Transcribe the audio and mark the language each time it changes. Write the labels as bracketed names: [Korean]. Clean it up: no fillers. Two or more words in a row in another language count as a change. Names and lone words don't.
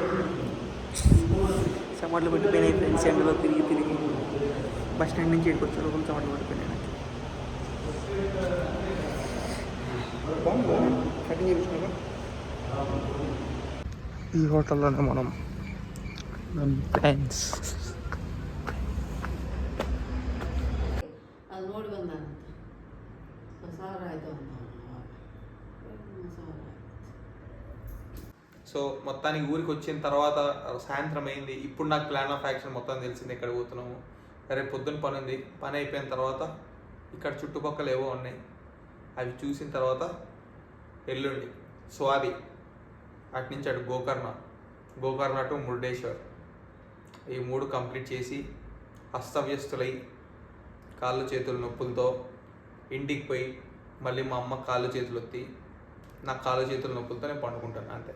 [Telugu] చమట్లు పట్టిపోయినాయి ఫ్రెండ్స్, ఎండలో తిరిగి తిరిగి [English] bus stand [Telugu] నుంచి ఇక్కడికి వచ్చే లోపల చమట్లు పట్టిపోయినాయి. కటింగ్ చేయించుకున్నా. ఈ హోటల్లోనే మనం ఫ్రెండ్స్ [Kannada] ಅದು ನೋಡಿ ಬಂದಾನಂತ ಸಾವಿರ ಆಯಿತು ಅಂತ. [Telugu] సో మొత్తానికి ఊరికి వచ్చిన తర్వాత సాయంత్రం అయింది. ఇప్పుడు నాకు [English] plan of action [Telugu] మొత్తం తెలిసింది, ఎక్కడ పోతున్నాము. రేపు పొద్దున్న పని ఉంది. పని అయిపోయిన తర్వాత ఇక్కడ చుట్టుపక్కల ఏవో ఉన్నాయి, అవి చూసిన తర్వాత ఎల్లుండి స్వాది, అటు నుంచి అటు గోకర్ణ టు మురుడేశ్వర్, ఈ 3 కంప్లీట్ చేసి అస్తవ్యస్తులై కాళ్ళు చేతులు నొప్పులతో ఇంటికి పోయి మళ్ళీ మా అమ్మ కాళ్ళు చేతులు ఒత్తి నాకు కాళ్ళు చేతులు నొప్పులతో నేను పండుకుంటాను అంతే.